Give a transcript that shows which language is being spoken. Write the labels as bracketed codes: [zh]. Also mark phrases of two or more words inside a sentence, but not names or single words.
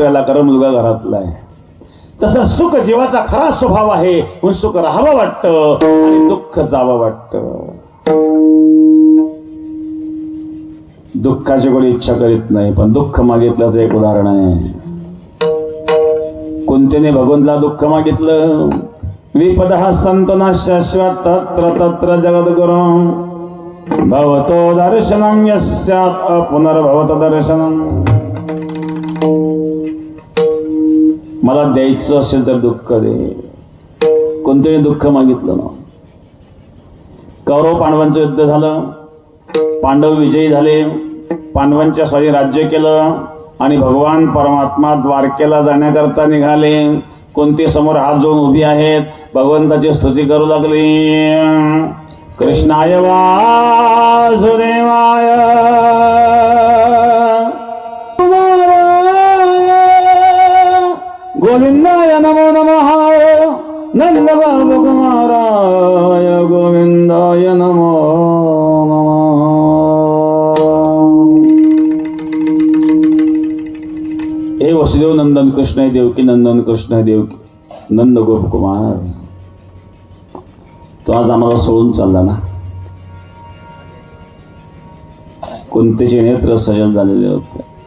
[mr] याला कारण मुलगा घरातला आहे. तसं सुख जीवाचा खरा स्वभाव आहे. म्हणून सुख राहावं वाटतं आणि दुःख जावं वाटतं. दुःखाची कोणी इच्छा करीत नाही, पण दुःख मागितल्याचं एक उदाहरण आहे. कुंतीने भगवंतला दुःख मागितलं. [sa] विपदः संतना शाश्वत तत्र तत्र जगद्गुरुं भवतो दर्शनं यस्यात् पुनर्भवत दर्शनं. [mr] मला द्यायचं असेल तर दुःख दे. कोणत्याने दुःख मागितलं ना. कौरव पांडवांचं युद्ध झालं. पांडव विजयी झाले. पांडवांच्या स्वाधीन राज्य केलं आणि भगवान परमात्मा द्वारकेला जाण्याकरता निघाले. कोणते समोर हात जोडून उभी आहेत. भगवंताची स्तुती करू लागली. [sa] कृष्णाय वासुदेवाय गोविंदाय नमो नमः. नंद गोपकुमाराय गोविंदाय नमो नमः. [mr] हे वसुदेव नंदन कृष्ण आहे देवकी नंदन कृष्ण आहे देवकी नंद गोपकुमार. तो आज आम्हाला सोडून चालला ना. कोणतेचे नेत्र सजल झालेले होते.